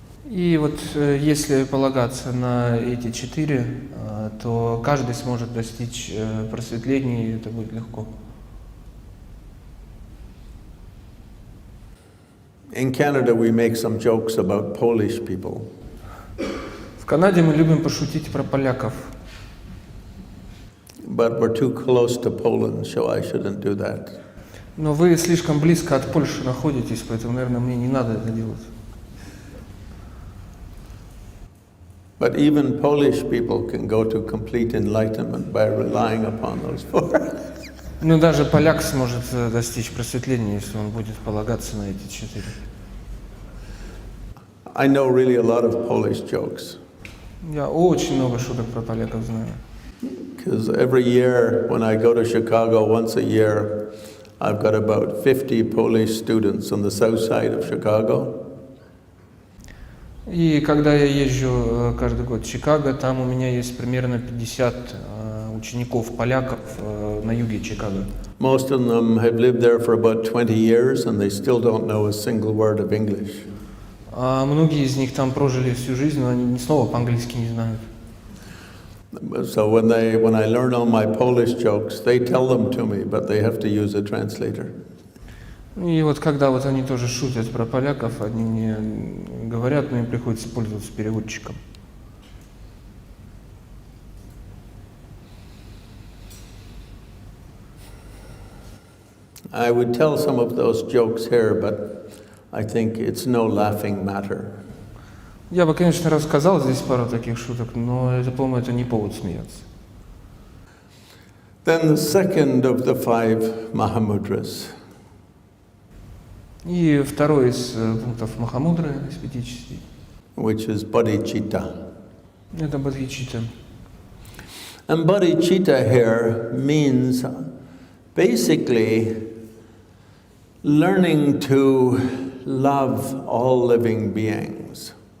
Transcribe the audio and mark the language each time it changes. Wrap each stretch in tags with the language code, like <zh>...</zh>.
<ru>И вот если полагаться на эти четыре, то каждый сможет достичь просветления, и это будет легко.</ru> <en>In Canada, we make some jokes about Polish people.</en> <ru>В Канаде мы любим пошутить про поляков.</ru> <en>But we're too close to Poland, so I shouldn't do that.</en> <ru>Но вы слишком близко от Польши находитесь, поэтому, наверное, мне не надо это делать.</ru> <en>But even Polish people can go to complete enlightenment by relying upon those four.</en> <ru>Но даже поляк сможет достичь просветления, если он будет полагаться на эти четыре.</ru> <en>I know really a lot of Polish jokes.</en> <ru>Я очень много шуток про поляков знаю.</ru> <en>Because every year when I go to Chicago once a year, I've got about 50 Polish students on the south side of Chicago.</en> <ru>И когда я езжу каждый год в Чикаго, там у меня есть примерно 50 учеников-поляков на юге Чикаго.</ru> <en>Most of them have lived there for about 20 years and they still don't know a single word of English.</en> <ru>А многие из них там прожили всю жизнь, но они ни слова по-английски не знают.</ru> <en>So when I learn all my Polish jokes, they tell them to me, but they have to use a translator.</en> <ru>И вот когда вот они тоже шутят про поляков, они мне говорят, но им приходится пользоваться переводчиком.</ru> <en>I would tell some of those jokes here, but I think it's no laughing matter.</en> <ru>Я бы, конечно, рассказал здесь пару таких шуток, но это, по-моему, это не повод смеяться.</ru> <en>Then the second of the five Mahamudras.</en> <ru>И второй из пунктов Махамудры, из Пятичастей.</ru> <en>Which is bodhicitta.</en> <ru>Это бодхичитта.</ru> <en>And bodhicitta here means basically learning to love all living beings.</en>